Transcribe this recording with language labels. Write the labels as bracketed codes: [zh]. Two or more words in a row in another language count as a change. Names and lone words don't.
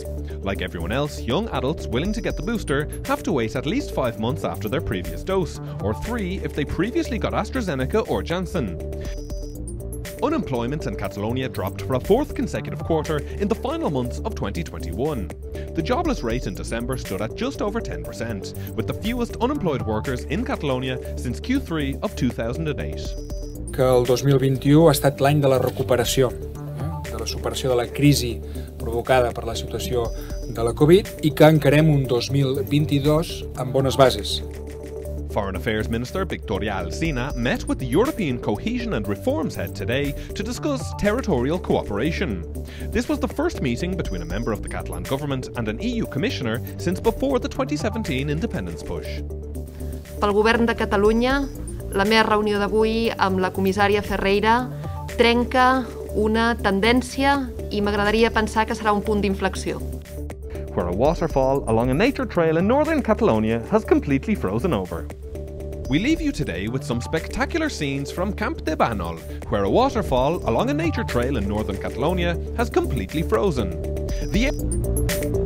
[en] Like everyone else, young adults willing to get the booster have to wait at least 5 months after their previous dose, or 3 if they previously got AstraZeneca or Janssen. Unemployment in Catalonia dropped for a 4th consecutive quarter in the final months of 2021. The jobless rate in December stood at just over 10%, with the fewest unemployed workers in Catalonia since Q3 of 2008. [ca] Que el 2021 ha estat l'any de la recuperació, de la superació de la crisi provocada per la situació de la Covid i que encarem un 2022 amb bones bases. [en] Foreign Affairs Minister Victoria Alsina met with the European Cohesion and Reforms Head today to discuss territorial cooperation. This was the first meeting between a member of the Catalan government and an EU commissioner since before the 2017 independence push. [ca] Pel govern de Catalunya, la meva reunió d'avui amb la comissària Ferreira trenca una tendència i m'agradaria pensar que serà un punt d'inflexió. [en] Where a waterfall along a nature trail in northern Catalonia has completely frozen over. We leave you today with some spectacular scenes from Camp de Banol, where a waterfall along a nature trail in northern Catalonia has completely frozen.